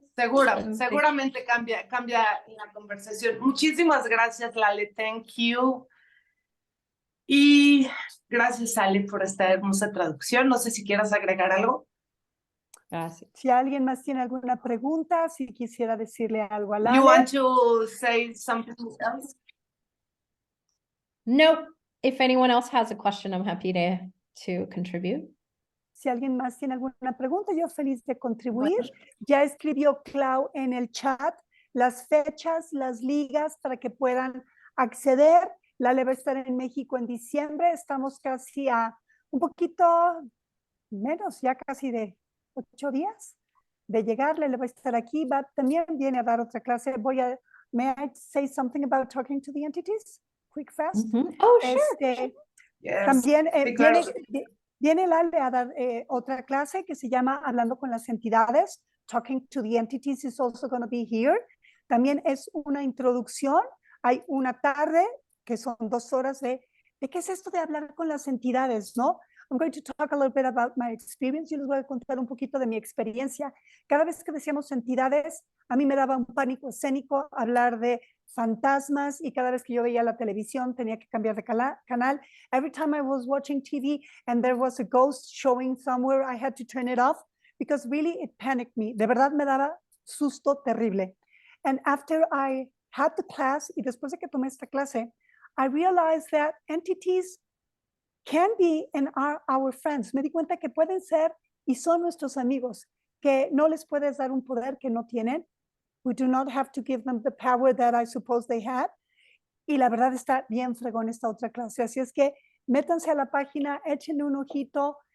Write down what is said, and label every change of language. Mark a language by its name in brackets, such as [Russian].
[Spanish] Seguramente cambia la conversación. Muchísimas gracias, Laleh. [English] Thank you. [Spanish] Y gracias, Ale, por esta hermosa traducción. No sé si quieras agregar algo. Gracias. Si alguien más tiene alguna pregunta, si quisiera decirle algo a Laleh. [English] You want to say something else? No, if anyone else has a question, I'm happy to contribute. [Spanish] Si alguien más tiene alguna pregunta, yo feliz de contribuir. Ya escribió Clau en el chat las fechas, las ligas para que puedan acceder. Laleh va a estar en México en diciembre. Estamos casi a un poquito menos, ya casi de 8 días de llegar. Laleh va a estar aquí. También viene a dar otra clase. [English] May I say something about talking to the entities? Quick, fast. Oh, sure. Yes. [Spanish] También Sí, claro. viene Laleh a dar otra clase que se llama Hablando con las entidades. [English] Talking to the entities is also going to be here. [Spanish] También es una introducción. Hay una tarde que son 2 horas de qué es esto de hablar con las entidades, ¿no? [English] I'm going to talk a little bit about my experience. [Spanish] Yo les voy a contar un poquito de mi experiencia. Cada vez que decíamos entidades, a mí me daba un pánico escénico hablar de fantasmas, y cada vez que yo veía la televisión tenía que cambiar de canal. [English] Every time I was watching TV and there was a ghost showing somewhere, I had to turn it off because really it panicked me. [Spanish] De verdad me daba susto terrible. [English] And after I had the class, [Spanish] y después de que tomé esta clase, [English] I realized that entities can be and are our friends. [Spanish] Me di cuenta que pueden ser y son nuestros amigos, que no les puedes dar un poder que no tienen. [English] We do not have to give them the power that I suppose they had. [Spanish] Y la verdad está bien fregón esta otra clase. Así es que métanse a la página, échenle un ojito.